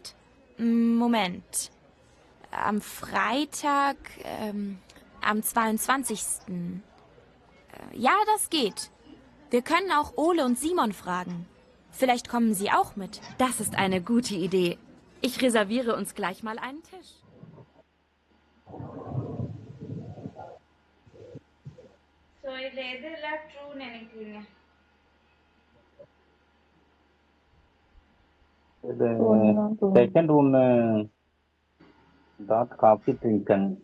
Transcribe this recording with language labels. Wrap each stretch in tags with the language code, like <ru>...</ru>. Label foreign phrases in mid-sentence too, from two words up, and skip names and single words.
<de>Moment. Am Freitag, am 22. Ja, das geht. Wir können auch Ole und Simon fragen. Vielleicht kommen sie auch mit. Das ist eine gute Idee. Ich reserviere uns gleich mal einen Tisch.</de> <ta>ஸோ இதில் எதெல்லாம் ட்ரூன்னு நினைக்கிறீங்க? இது செகண்ட் ஒன்று</ta> <de>dass Kaffee trinken.</de>